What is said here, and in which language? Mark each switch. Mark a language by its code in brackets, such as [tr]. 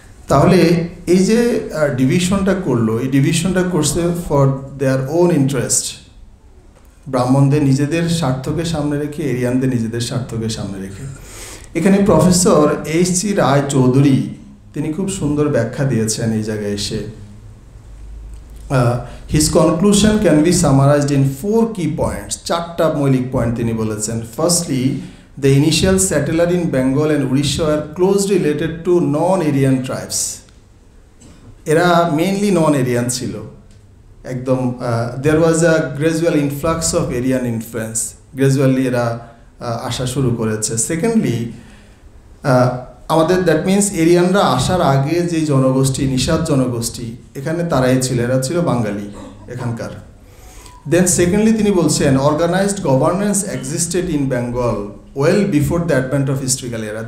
[bn] তাহলে এই যে ডিভিশনটা করলো, এই ডিভিশনটা করছে [en] For their own interest. [bn] ব্রাহ্মণদের নিজেদের স্বার্থকে সামনে রেখে, এরিয়ানদের নিজেদের স্বার্থকে সামনে রেখে। এখানে প্রফেসর এইচ.সি. রায় চৌধুরী তিনি খুব সুন্দর ব্যাখ্যা দিয়েছেন এই জায়গায় এসে। [en] His conclusion can be summarized in 4 key points. [bn] 4টা মৌলিক পয়েন্ট তিনি বলেছেন। [en] Firstly, the initial settler in Bengal and Odisha are closely related to non-Aryan tribes. [bn] এরা মেইনলি non-Aryan ছিল একদম। [en] There was a gradual influx of Aryan influence. [bn] Gradually এরা আসা শুরু করেছে। Secondly, আমাদের দ্যাট মিনস এরিয়ানরা আসার আগে যে জনগোষ্ঠী, নিষাদ জনগোষ্ঠী, এখানে তারাই ছিল, এরা ছিল বাঙালি এখানকার। [en] then secondly [bn] তিনি বলছেন [en] Organised governance existed in Bengal well before the advent of historical era.